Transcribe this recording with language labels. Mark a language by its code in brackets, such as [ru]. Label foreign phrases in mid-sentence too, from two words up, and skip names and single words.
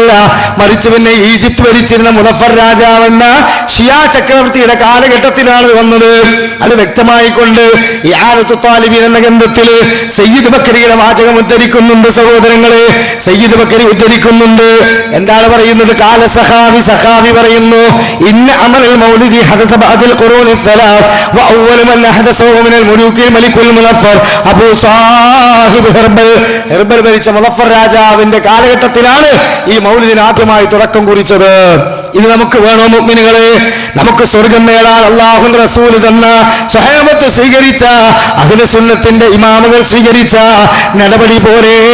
[ml] മറിച്ച് പിന്നെ ഈജിപ്ത് ഭരിച്ചിരുന്ന മുദഫർ രാജാവെന്ന ഷിയാ ചക്രവർത്തിയുടെ കാലഘട്ടത്തിലാണ് വന്നത്. അത് വ്യക്തമായിക്കൊണ്ട് ഇആനത്തു ത്വാലിബീൻ എന്ന ഗ്രന്ഥത്തിൽ സയ്യിദ് ബക്കരിയുടെ വാചകം ഉദ്ധരിക്കുന്നുണ്ട്. സഹോദരങ്ങളെ, സയ്യിദ് ബക്കരി ഉദ്ധരിക്കുന്നുണ്ട്. എന്താണ് പറയുന്നത്? [ar] قال السخاوي [ml] പറയുന്നു, [ar] إن عمل المولد حدث بعد القرون الثلاث واول من احدثه من الملوك الملك المظفر [ml] അബൂ സാഹിബ് ഹെർബൽ ഭരിച്ച മുദഫർ രാജാവിന്റെ കാലഘട്ടത്തിലാണ് ഈ മൗലിദിന് ആദ്യമായി തുടക്കം കുറിച്ചത്. ഇത് നമുക്ക് വേണോ മുഅ്മിനുകളെ? നമുക്ക് സ്വർഗം നേടാൻ അല്ലാഹുവിന്റെ റസൂൽ തന്ന, സ്വഹാബത്ത് സ്വീകരിച്ച, അഹ്ലു സുന്നത്തിന്റെ ഇമാമുകൾ സ്വീകരിച്ച നടപടി പോലെ.